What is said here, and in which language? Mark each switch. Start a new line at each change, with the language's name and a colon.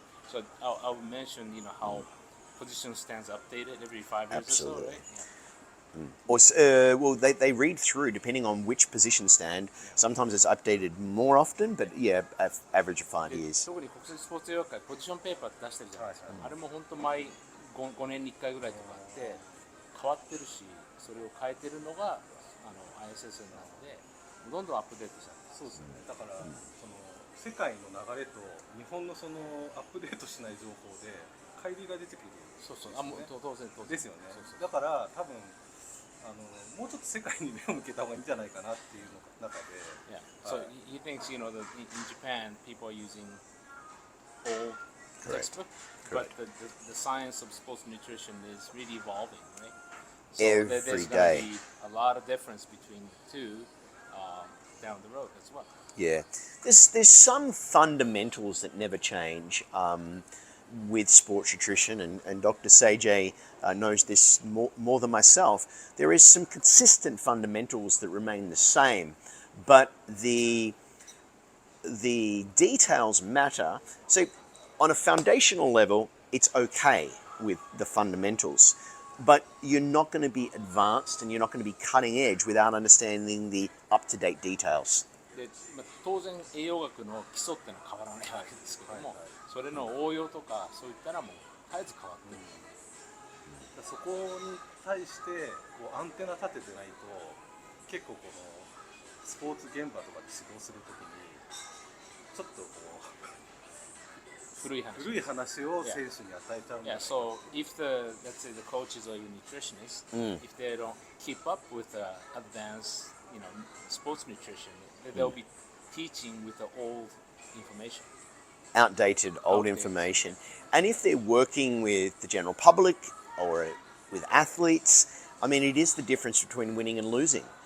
English: So I'll mention how position stands updated every 5 years Absolutely. or so, right? Or they read through depending on which position stand. Sometimes it's updated more often, but average of 5 years.
Japanese: 特に国際スポーツ栄養学会ポジションペーパーって出してるじゃないですか。あれも本当毎 5年に1回ぐらいとかあって変わってるし、それを変えてるのがISSN なので、どんどんアップデートされて。そうですよね。だから、その世界の流れと日本のそのアップデートしない情報で乖離が出てくる。そうそう。当然ですよね。だから多分もうちょっと世界に目を向けた方がいいんじゃないかなっていうの中で。
English: Yeah. So he thinks that in Japan people are using old textbook, but the science of sports nutrition is really evolving, right? So there's going to be a lot of difference between the two down the road as well. Yeah, there's some fundamentals that never change with sports nutrition, and Dr. Seijay knows this more than myself. There is some consistent fundamentals that remain the same, but the details matter. So on a foundational level, it's okay with the fundamentals, but you're not going to be advanced and you're not going to be cutting edge without understanding the up-to-date details.
Japanese: で当然栄養学の基礎ってのは変わらないわけですけども、それの応用とかそういったのも絶えず変わってる。そこに対してこうアンテナ立ててないと結構このスポーツ現場とかで指導するときにちょっとこう古い話を選手に与えちゃうんだ。
English: Yeah, so if let's say the coaches or your nutritionists, if they don't keep up with the advanced, sports nutrition, they'll be teaching with the old information. Outdated, old information. And if they're working with the general public or with athletes, I mean, it is the difference between winning and losing.